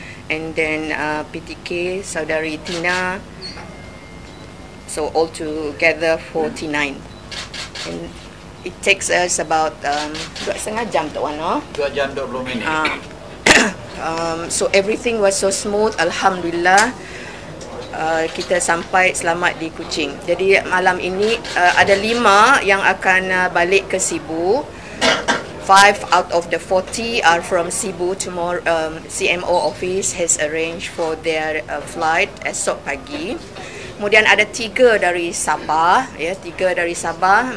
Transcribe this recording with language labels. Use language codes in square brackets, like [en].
[en] And then PTK, Saudari Tina. So all together 49. And it takes us about 2,5 jam, Tok Wan. [ms] 2 jam 20 minit. [en] So everything was so smooth, Alhamdulillah. [ms] Kita sampai selamat di Kuching. Jadi malam ini ada 5 yang akan balik ke Sibu. [en] 5 out of the 40 are from Sibu. Tomorrow, CMO office has arranged for their flight [ms] esok pagi. Kemudian ada 3 dari Sabah, 3 dari Sabah.